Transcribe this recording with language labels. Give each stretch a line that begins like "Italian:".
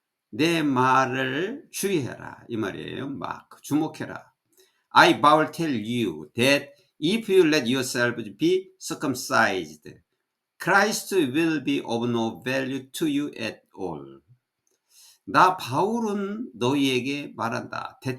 Korean: 내 말을 주의해라 이 말이에요. 주목해라.
English: I vow tell you that if you let yourselves be circumcised, Christ will be of no value to you at all.
Korean: 나 바울은 너희에게 말한다.